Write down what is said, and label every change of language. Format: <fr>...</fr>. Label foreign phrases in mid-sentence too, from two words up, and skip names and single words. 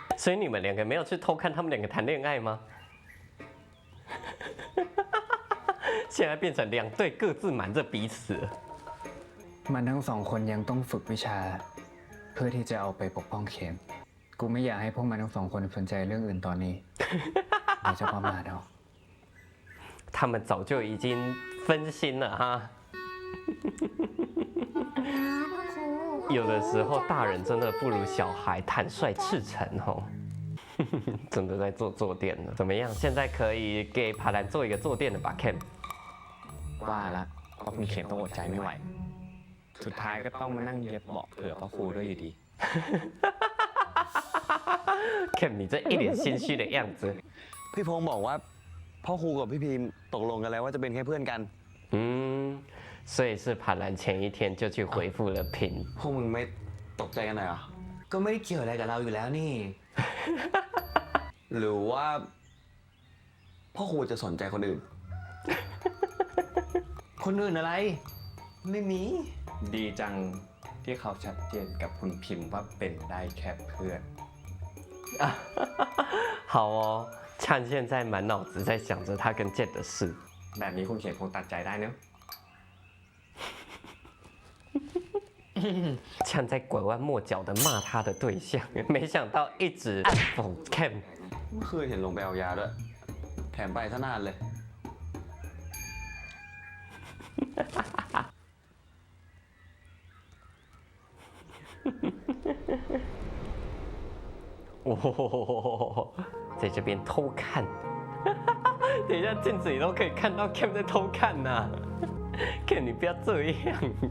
<zh>所以你们两个没有去偷看他们两个谈恋爱吗？现在变成两对各自瞒着彼此了。</zh> <th>มันทั้งสองคนยังต้องฝึกวิชา เพื่อที่จะเอาไปปกป้องเข็ม กูไม่อยากให้พวกมันทั้งสองคนสนใจเรื่องอื่นตอนนี้ เดี๋ยวจะประมาทเอา</th> <zh>他们早就已经分心了哈。有的时候大人真的不如小孩坦率赤诚哦。真的在做坐垫了，怎么样？现在可以给帕兰做一个坐垫了吧 ，Cam？</zh> <th>ว่าละเพราะคุณเข็มต้องอดใจไม่ไหว สุดท้ายก็ต้องมานั่งเย็บเบาะเผื่อพ่อครูด้วยอยู่ดี</th> <zh>Cam， 你这一脸心虚的样子。</zh> <th>พี่พงศ์บอกว่าพ่อครูกับพี่พิมพ์ตกลงกันแล้วว่าจะเป็นแค่เพื่อนกัน</th> <zh>嗯，所以是帕兰前一天就去回复了平。</zh> <th>พวกมึงไม่ตกใจกันหน่อยเหรอ ก็ไม่ได้เกี่ยวอะไรกับเราอยู่แล้วนี่ หรือว่าพ่อครูจะสนใจคนอื่น คนอื่นอะไร ไม่มี ดีจังที่เขาชัดเจนกับคุณพิมพ์ว่าเป็นได้แค่เพื่อน</th> <zh>好哦，灿现在满脑子在想着他跟 Jet 的事。</zh> <th>แบบนี้คุณเขียนคงตัดใจได้เนอะ</th> <zh>呛在拐弯抹角的骂他的对象，没想到一直暗讽 Cam。</zh> <th>ไม่เคยเห็นลงไปเอายาด้วยแถมไปซะนานเลย</th> <zh>哦，在这边偷看，等一下镜子里都可以看到 Cam 在偷看呐、啊、，Cam 你不要这样。</zh>